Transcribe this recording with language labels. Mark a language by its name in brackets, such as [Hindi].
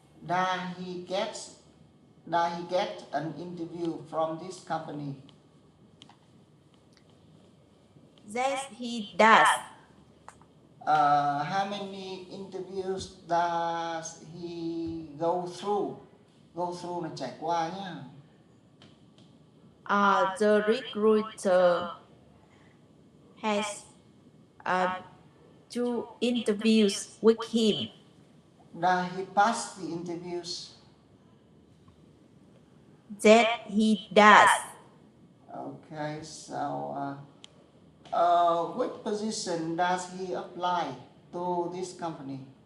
[English] Does he get an interview from this company? Yes, he does. How many interviews does he go through? Go through [Vietnamese] là trải qua nhá. [English] The recruiter has 2 interviews with him. Does he pass the interviews? That he does. Okay, so which position does he apply to this company?